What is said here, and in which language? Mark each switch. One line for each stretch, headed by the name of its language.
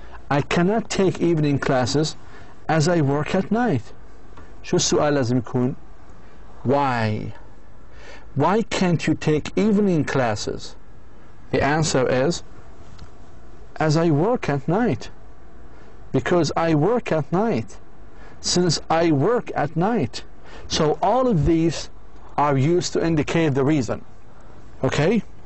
English: I cannot take evening classes as I work at night.
Arabic: شو السؤال لازم يكون؟
English: Why? Why can't you take evening classes? The answer is as I work at night. Because I work at night. Since I work at night. So all of these are used to indicate the reason. Okay?